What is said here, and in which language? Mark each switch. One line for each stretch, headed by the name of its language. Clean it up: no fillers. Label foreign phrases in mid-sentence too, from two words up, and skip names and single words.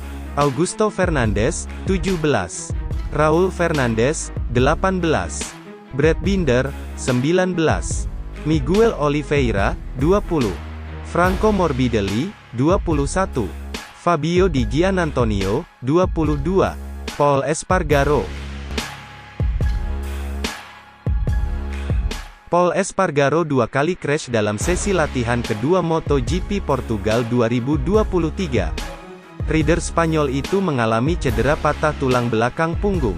Indonesian: Augusto Fernandez. 17. Raul Fernandez. 18. Brad Binder. 19. Miguel Oliveira. 20. Franco Morbidelli. 21. Fabio Di Gianantonio. 22. Pol Espargaro. Pol Espargaro 2 kali crash dalam sesi latihan kedua MotoGP Portugal 2023. Rider Spanyol itu mengalami cedera patah tulang belakang punggung.